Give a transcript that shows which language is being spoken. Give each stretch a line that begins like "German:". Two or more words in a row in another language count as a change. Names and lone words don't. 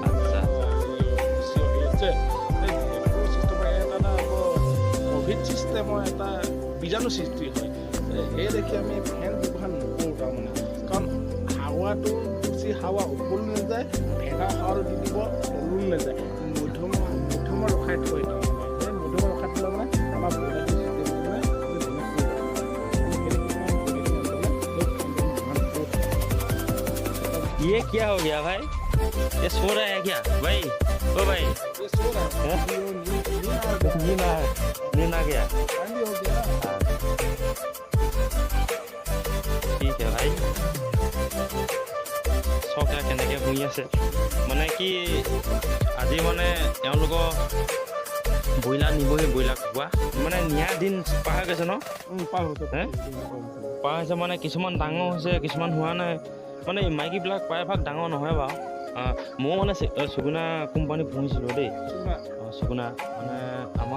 Assamese: ক'ভিড ছিষ্টেমৰ এটা বীজাণু সৃষ্টি হয় সেই দেখি আমি ফেন ব্যৱহাৰ নকৰোঁ তাৰমানে কাৰণ হাৱাটো বেছি হাৱা ওপৰলৈ নাযায় ফেনৰ হাৱাটো দি দিব তললৈ নাযায় মধ্যমত ৰখাই থৈ সেই মধ্যমত ৰখাই থ'লে মানে আমাৰ ব্ৰইলাৰটো
Hindi: ये क्या हो गया भाई ये सो रहा है क्या भाई ओ भाई नींद आ गया ठीक है भाई
Assamese: চকে কেনেকৈ শুই আছে মানে কি আজি মানে তেওঁলোকৰ ব্ৰইলাৰ নিবহি ব্ৰইলাৰ কুকুৰা মানে নিয়াৰ দিন পাৰ হৈ গৈছে ন পাৰ হৈছে মানে কিছুমান ডাঙৰ হৈছে কিছুমান হোৱা নাই মানে মাইকীবিলাক প্ৰায়ভাগ ডাঙৰ নহয় বাৰু ময়ো মানে সুগুনা কোম্পানী পুহিছিলোঁ দেই সুগুনা মানে আমাক